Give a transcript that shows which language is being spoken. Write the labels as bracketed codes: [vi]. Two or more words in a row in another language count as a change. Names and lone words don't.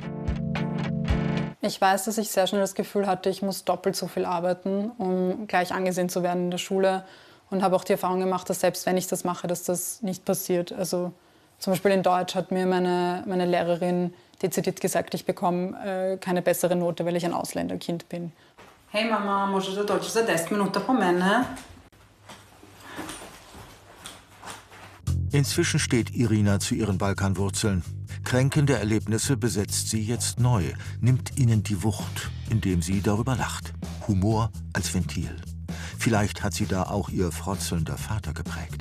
[de] Ich weiß, dass ich sehr schnell das Gefühl hatte, ich muss doppelt so viel arbeiten, um gleich angesehen zu werden in der Schule. Und habe auch die Erfahrung gemacht, dass selbst wenn ich das mache, dass das nicht passiert. Also zum Beispiel in Deutsch hat mir meine Lehrerin dezidiert gesagt, ich bekomme keine bessere Note, weil ich ein Ausländerkind bin. Hey Mama, [bg] можеш да дойдеш за 10 минути по мене? [de] Inzwischen steht Irina zu ihren Balkanwurzeln. Kränkende Erlebnisse besetzt sie jetzt neu, nimmt ihnen die Wucht, indem sie darüber lacht. Humor als Ventil. Vielleicht hat sie da auch ihr frotzelnder Vater geprägt.